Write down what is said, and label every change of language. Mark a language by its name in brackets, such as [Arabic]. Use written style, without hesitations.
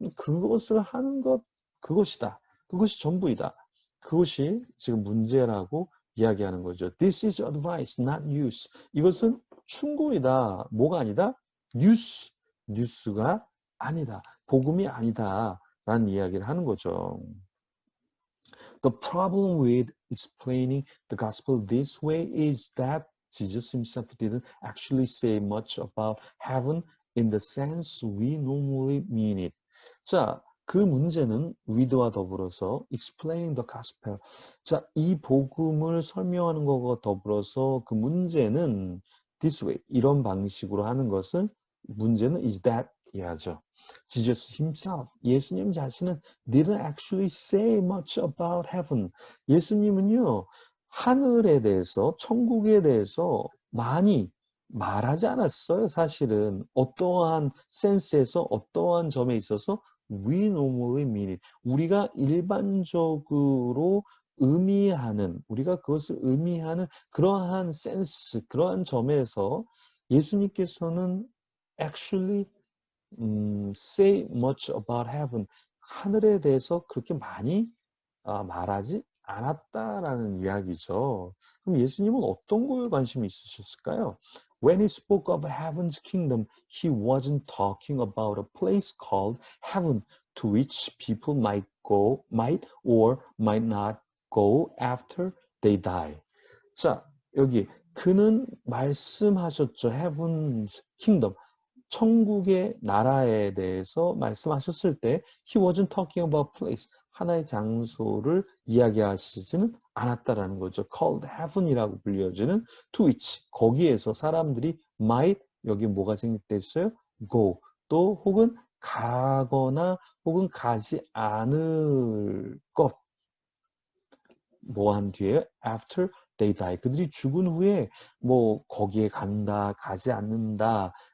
[Korean] 그것을 하는 것, 그것이다. 그것이 전부이다. 그것이 지금 문제라고 이야기하는 거죠. [English] This is advice, not use. [Korean] 이것은 충고이다. 뭐가 아니다? 뉴스. 뉴스가 아니다. 복음이 아니다. 라는 이야기를 하는 거죠. [English] The problem with explaining the gospel this way is that Jesus himself didn't actually say much about heaven in the sense we normally mean it. [Korean] 자, 그 문제는 with와 더불어서 [English] explaining the gospel. [Korean] 자, 이 복음을 설명하는 것과 더불어서 그 문제는 [English] this way, [Korean] 이런 방식으로 하는 것은 문제는 is that 이하죠. [English] Jesus himself, [Korean] 예수님 자신은 [English] didn't actually say much about heaven. [Korean] 예수님은요, 하늘에 대해서, 천국에 대해서 많이 말하지 않았어요, 사실은. 어떠한 센스에서, 어떠한 점에 있어서 [English] we normally mean it. [Korean] 우리가 일반적으로 의미하는, 우리가 그것을 의미하는 그러한 센스, 그러한 점에서 예수님께서는 [English] actually say much about heaven. [Korean] 하늘에 대해서 그렇게 많이 말하지 않았다라는 이야기죠. 그럼 예수님은 어떤 거에 관심이 있으셨을까요? [English] When he spoke of heaven's kingdom, he wasn't talking about a place called heaven to which people might or might not go after they die. [Korean] 자, 여기 그는 말씀하셨죠. [English] Heaven's kingdom. [Korean] 천국의 나라에 대해서 말씀하셨을 때 [English] he wasn't talking about place. [Korean] 하나의 장소를 이야기하시지는 않았다라는 거죠. [English] called heaven [Korean] 이라고 불려지는 [English] to which. [Korean] 거기에서 사람들이 might, 여기 뭐가 생략돼 있어요? [English] go. [Korean] 또 혹은 가거나 혹은 가지 않을 것. 뭐 한 뒤에 [English] after they die. [Korean] 그들이 죽은 후에 뭐 거기에 간다, 가지 않는다.